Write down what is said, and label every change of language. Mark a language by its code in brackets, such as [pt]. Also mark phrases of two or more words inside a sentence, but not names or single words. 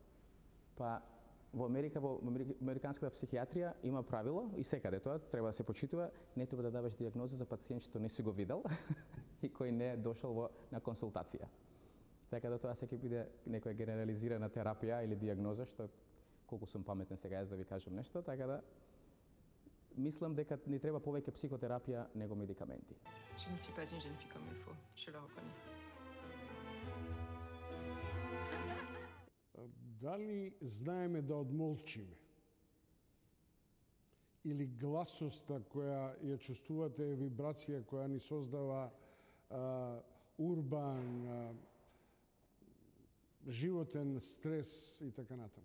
[mk] па, во Америка, во американската психијатрија има правило и секаде тоа треба да се почитува, не треба да даваш дијагноза за пациент што не си го видел и кој не е дошол на консултација. Така да тоа се ќе биде некоја генерализирана терапија или дијагноза, што колку сум паметен сега јас да ви кажам нешто, така да мислам дека ни треба повеќе психотерапија него медикаменти. [fr] Je ne suis pas une jeune fille comme il faut, je le reconnais. [mk] Дали знаеме да одмолчиме? Или гласноста која ја чувствувате е вибрација која ни создава урбан, животен стрес и така натаму?